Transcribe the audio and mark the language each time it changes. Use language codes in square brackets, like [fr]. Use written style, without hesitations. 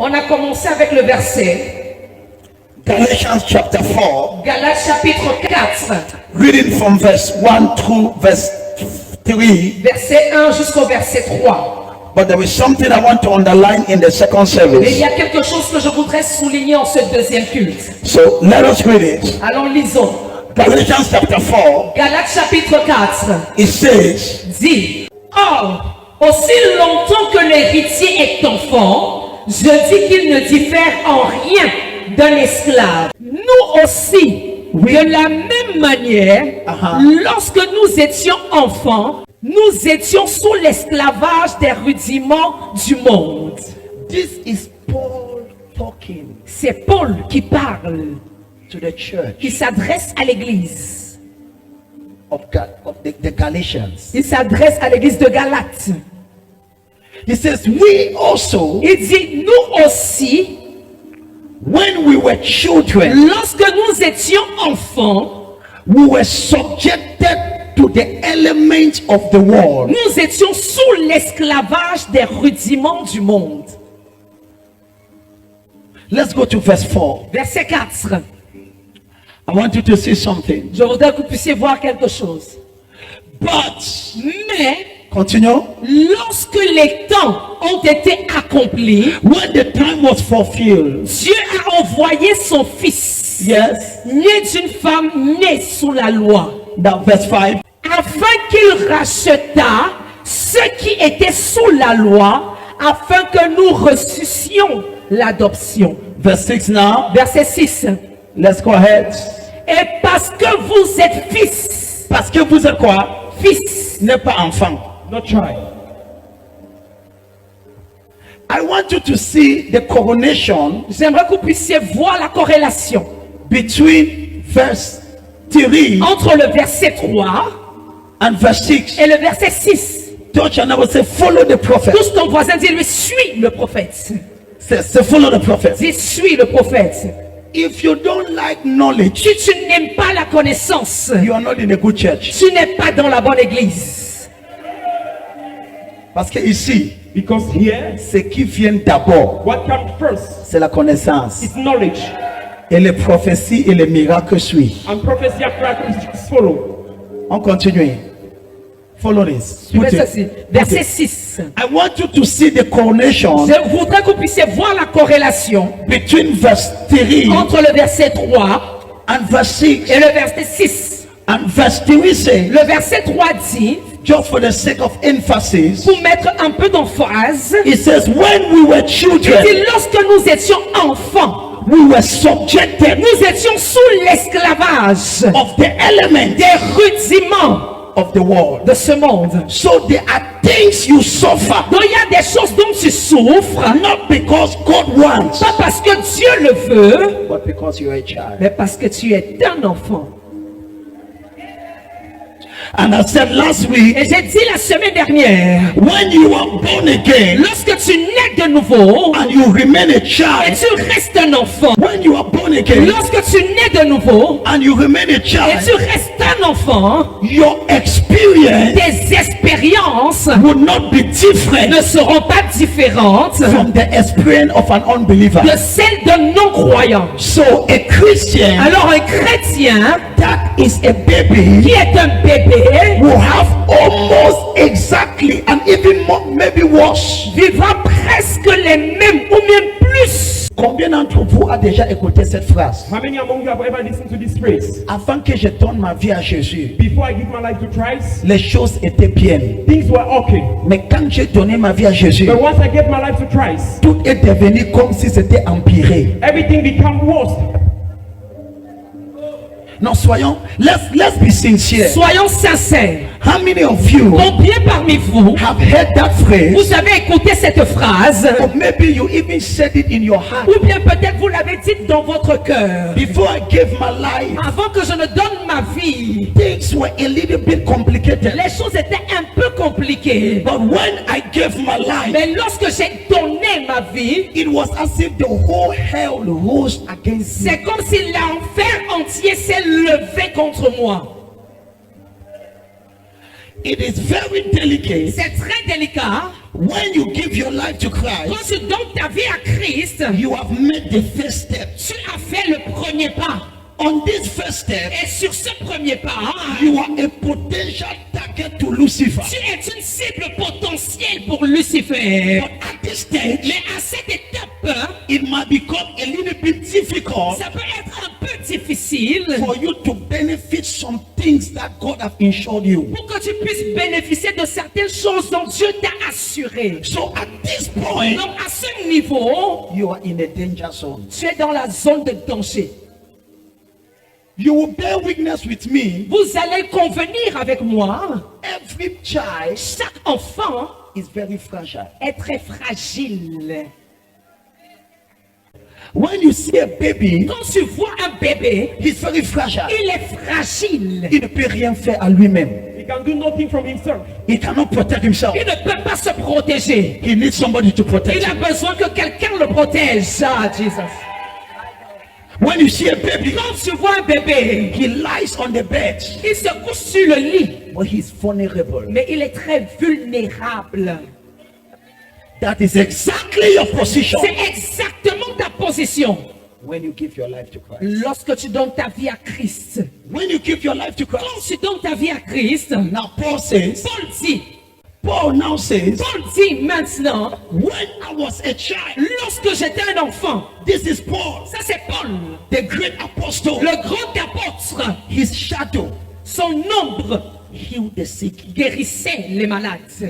[fr] On a commencé avec le verset. [en] Galatians chapter 4. [fr] Galates chapitre 4. [en] Reading from verse 1 through verse 3. [fr] Verset 1 jusqu'au verset 3. [en] But there is something I want to underline in the second [fr] Mais il [en] service. [fr] y a quelque chose que je voudrais souligner en ce deuxième culte. [en] So let us read it. [fr] Alors lisons. [en] Galatians chapter 4. [fr] Galates chapitre 4 [en] It says, [fr] dit: Or, aussi longtemps que l'héritier est enfant, je dis qu'il ne diffère en rien d'un esclave. Nous aussi, de la même manière, lorsque nous étions enfants, nous étions sous l'esclavage des rudiments du monde. [en] this is Paul talking [fr] C'est Paul qui parle, [en] to the church [fr] qui s'adresse à l'église. [en] of the Galatians. [fr] Il s'adresse à l'église de Galates. [en] He says, we also, [fr] Il dit, nous aussi, [en] when we were children, [fr] lorsque nous étions enfants, [en] we were subjected to the elements of the world. [fr] nous étions sous l'esclavage des rudiments du monde. [en] Let's go to verse 4. [fr] Verset 4. [en] I want you to see something. [fr] Je voudrais que vous puissiez voir quelque chose. [en] But, [fr] Mais, [en] continue. [fr] lorsque les temps ont été accomplis, [en] When the time was fulfilled, [fr] Dieu a envoyé son fils, [en] yes, [fr] né d'une femme née sous la loi, [en] now verse 5. [fr] afin qu'il rachetât ceux qui étaient sous la loi, afin que nous reçussions l'adoption. [en] Verse 6 now. [fr] Verset 6. [en] Let's go ahead. [fr] Et parce que vous êtes fils, Parce que vous êtes quoi? fils, N'est pas enfant. [en] not child. I want you to see the correlation [fr] J'aimerais que vous puissiez voir la corrélation [en] between verse 3 [fr] entre le verset 3 [en] and verse 6. [fr] et le verset 6. [en] Touch and I will say, follow the prophet. [fr] Touche ton voisin, dis-lui, suis le prophète. [en] Say, follow the prophet. [fr] Dis, suis le prophète. [en] If you don't like knowledge, [fr] Si tu n'aimes pas la connaissance, [en] you are not in a good church. [fr] tu n'es pas dans la bonne église. Parce que ici, [en] Because here, [fr] ce qui vient d'abord, [en] what comes first [fr] c'est la connaissance. [en] is knowledge, [fr] Et les prophéties et les miracles suivent. [en] and prophecy and miracles follow. [fr] On continue. [en] Follow this. [fr] Suivez [en] Put it. [fr] ceci. Verset 6. [en] I want you to see the correlation [fr] Je voudrais que vous puissiez voir la corrélation [en] between verse 3 [fr] entre le verset 3 [en] and verse 6. [fr] et le verset 6. [en] And verse 3 says, [fr] Le verset 3 dit, [en] just for the sake of emphasis, [fr] pour mettre un peu d'emphase, [en] it says, when we were [fr] il [en] children, [fr] dit, lorsque nous étions enfants, [en] we were subjected [fr] nous étions sous l'esclavage [en] of the element [fr] des rudiments [en] of the world. [fr] de ce monde. [en] So there are things you suffer, [fr] Donc il y a des choses dont tu souffres, [en] not because God wants, [fr] pas parce que Dieu le veut, [en] but because you're a child. [fr] mais parce que tu es un enfant. [en] And I said last week, [fr] Et j'ai dit la semaine dernière, [en] when you are born again [fr] lorsque tu nais de nouveau [en] and you remain a [fr] et [en] child, [fr] tu restes un enfant, [en] when you are born again [fr] lorsque tu nais de nouveau [en] and you remain a [fr] et tu [en] child, [fr] restes un enfant, [en] your experience [fr] tes expériences [en] will not be different [fr] ne seront pas différentes [en] from the experience of an unbeliever. [fr] de celles d'un non-croyant. [en] So a Christian [fr] Alors un chrétien [en] that is a baby [fr] qui est un bébé [en] will have almost exactly and even more, maybe worse. [fr] vivra presque les mêmes ou même plus. Combien d'entre vous a déjà écouté cette phrase? [en] How many among you have ever listened to this phrase? [fr] Avant que je donne ma vie à Jésus, [en] Before I give my life to Christ, [fr] les choses étaient bien. [en] things were okay. [fr] Mais quand j'ai donné ma vie à Jésus, [en] But once I gave my life to Christ, [fr] tout est devenu comme si c'était empiré. [en] everything became worse. [fr] Non, soyons, [en] let's be sincere. [fr] Soyons sincères. [en] How many of you [fr] Combien parmi vous, [en] have heard that phrase? [fr] vous avez écouté cette phrase, [en] Or maybe you even said it in your heart. [fr] ou bien peut-être vous l'avez dit dans votre cœur. [en] Before I gave my life, [fr] Avant que je ne donne ma vie, [en] things were a little bit complicated. [fr] les choses étaient un peu compliquées. [en] But when I gave my life, [fr] Mais lorsque j'ai donné ma vie, [en] it was as if the whole hell rose against me. [fr] c'est comme si l'enfer entier s'est levé contre moi. [en] It is very delicate [fr] C'est très délicat. [en] when you give your life to [fr] Quand [en] Christ. [fr] tu donnes ta vie à Christ, [en] You have made the first step. [fr] tu as fait le premier pas. [en] On this first step, [fr] Et sur ce premier pas, [en] you are a potential target to Lucifer. [fr] tu es une cible potentielle pour Lucifer. [en] But at this stage, [fr] Mais à cette étape, [en] it might become a little bit difficult [fr] ça peut être un peu difficile [en] for you to benefit some things that God have insured you. [fr] pour que tu puisses bénéficier de certaines choses dont Dieu t'a assuré. [en] So at this point, [fr] Donc à ce niveau, [en] you are in a danger zone. [fr] tu es dans la zone de danger. [en] You will bear witness with me. [fr] Vous allez convenir avec moi, [en] Every child [fr] chaque enfant [en] is very fragile. [fr] est très fragile. [en] When you see a baby, [fr] Quand tu vois un bébé, [en] he's very fragile. [fr] il est fragile. Il ne peut rien faire à lui-même. [en] He can do nothing from himself. He cannot protect himself. [fr] Il ne peut pas se protéger. [en] He needs somebody to protect [fr] Il a [en] him. [fr] besoin que quelqu'un le protège. [en] Ah, Jesus. When you see a baby, [fr] Quand tu vois un bébé, [en] he lies on the bed, [fr] il se couche sur le lit, [en] but he's vulnerable. [fr] mais il est très vulnérable. [en] That is exactly your position [fr] C'est exactement ta position [en] when you give your life to Christ. [fr] lorsque tu donnes ta vie à Christ. [en] When you give your life to [fr] Quand [en] Christ. [fr] tu donnes ta vie à Christ, [en] Now Paul says, Paul now says, [fr] Paul dit maintenant, [en] when I was a child, [fr] lorsque j'étais un enfant, [en] this is Paul, [fr] ça c'est Paul, [en] the great apostle, [fr] le grand apôtre, [en] his shadow [fr] son ombre [en] healed the sick. [fr] guérissait les malades.